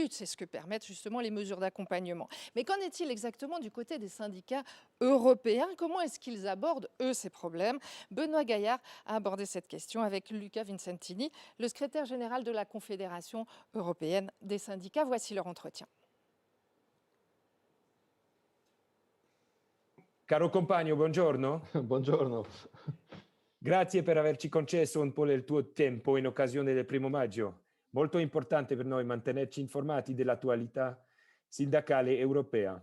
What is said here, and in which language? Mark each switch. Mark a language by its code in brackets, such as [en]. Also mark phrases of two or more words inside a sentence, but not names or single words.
[fr] C'est ce que permettent justement les mesures d'accompagnement. Mais qu'en est-il exactement du côté des syndicats européens? Comment est-ce qu'ils abordent, eux, ces problèmes? Benoît Gaillard a abordé cette question avec Luca Vincentini, le secrétaire général de la Confédération européenne des syndicats. Voici leur entretien. [it] Caro compagno, buongiorno. Buongiorno. Grazie per averci concesso un po' del tuo tempo in occasione del 1° maggio. Molto importante per noi mantenerci informati dell'attualità sindacale europea.